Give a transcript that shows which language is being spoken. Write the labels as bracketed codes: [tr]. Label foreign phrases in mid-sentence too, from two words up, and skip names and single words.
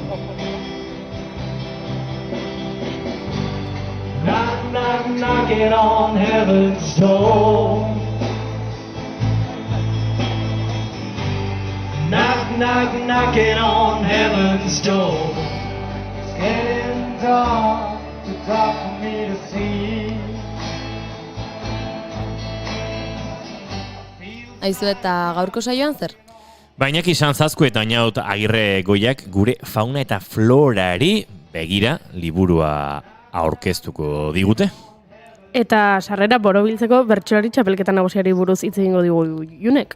[en] Knock, knock, knocking on heaven's door. Knock, knock, knocking on heaven's door. It's getting dark, too dark for me to see. [eu] Aizu eta gaurko saioan zer? Bainak izan zazku eta Ainaut Agirre Goiak gure fauna eta florari begira liburua aurkeztuko digute. Eta sarrera borobiltzeko bertsolari txapelketa nagusiari buruz hitz egingo digu Junek.